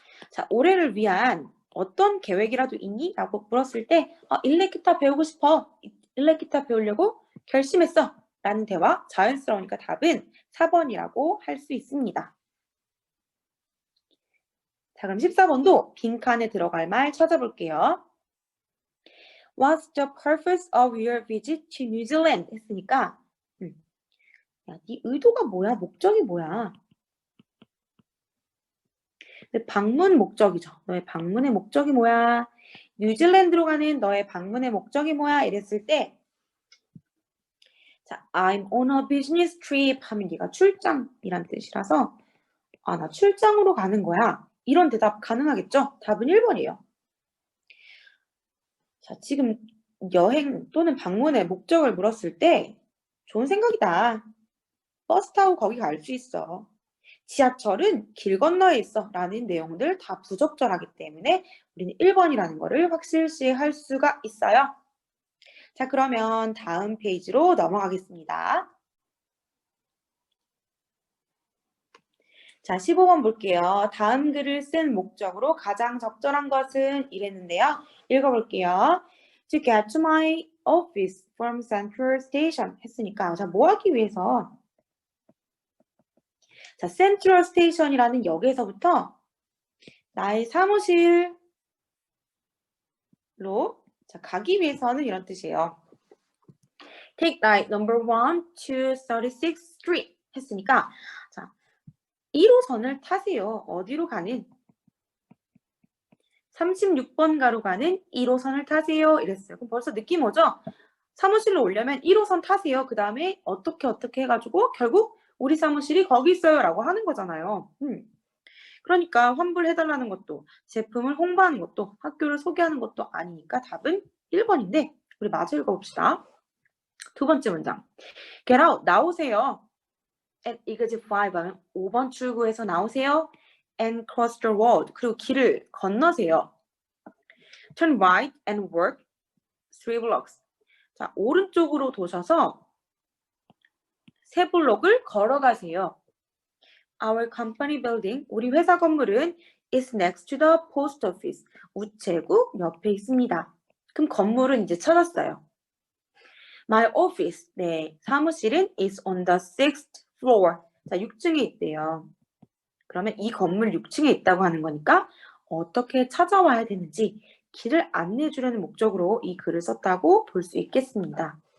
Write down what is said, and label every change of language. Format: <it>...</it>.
<ko>자, 올해를 위한 어떤 계획이라도 있니? 라고 물었을 때 일렉 기타 배우고 싶어. 일렉 기타 배우려고 결심했어. 라는 대화 자연스러우니까 답은 4번이라고 할 수 있습니다. 자, 그럼 14번도 빈칸에 들어갈 말 찾아볼게요.</ko> <en>What's the purpose of your visit to New Zealand?</en> <ko>했으니까 야, 네 의도가 뭐야? 목적이 뭐야? 방문 목적이죠. 너의 방문의 목적이 뭐야? 뉴질랜드로 가는 너의 방문의 목적이 뭐야? 이랬을 때 자,</ko> <en>I'm on a business trip</en> <ko>하면 얘가 출장이란 뜻이라서 나 출장으로 가는 거야. 이런 대답 가능하겠죠? 답은 1번이에요. 자, 지금 여행 또는 방문의 목적을 물었을 때 좋은 생각이다. 버스 타고 거기 갈 수 있어. 지하철은 길 건너에 있어 라는 내용들 다 부적절하기 때문에 우리는 1번이라는 거를 확실시할 수가 있어요. 자, 그러면 다음 페이지로 넘어가겠습니다. 자, 15번 볼게요. 다음 글을 쓴 목적으로 가장 적절한 것은 이랬는데요. 읽어볼게요.</ko> <en>To get to my office from Central Station</en> <ko>했으니까 자, 뭐 하기 위해서? 자, Central Station이라는 역에서부터 나의 사무실로 자, 가기 위해서는 이런 뜻이에요.</ko> <en>Take right number 1 to 36th Street</en> <ko>했으니까 자, 1호선을 타세요. 어디로 가는? 36번 가로 가는 1호선을 타세요. 이랬어요. 그럼 벌써 느낌 오죠? 사무실로 오려면 1호선 타세요. 그 다음에 어떻게 해가지고 결국 우리 사무실이 거기 있어요. 라고 하는 거잖아요. 그러니까 환불해달라는 것도 제품을 홍보하는 것도 학교를 소개하는 것도 아니니까 답은 1번인데 우리 마저 읽어봅시다. 두 번째 문장.</ko> <en>Get out.</en> <ko>나오세요.</ko> <en>At exit 5</en> <ko>하면 5번 출구에서 나오세요.</ko> <en>And cross the road.</en> <ko>그리고 길을 건너세요.</ko> <en>Turn right and walk 3 blocks.</en> <ko>자, 오른쪽으로 도셔서 3블록을 걸어가세요.</ko> <en>Our company building,</en> <ko>우리 회사 건물은</ko> <en>is next to the post office.</en> <ko>우체국 옆에 있습니다. 그럼 건물은 이제 찾았어요.</ko> <en>My office,</en> <ko>네, 사무실은</ko> <en>is on the 6th floor.</en> <ko>자, 6층에 있대요. 그러면 이 건물 6층에 있다고 하는 거니까 어떻게 찾아와야 되는지 길을 안내해 주려는 목적으로 이 글을 썼다고 볼 수 있겠습니다.</ko>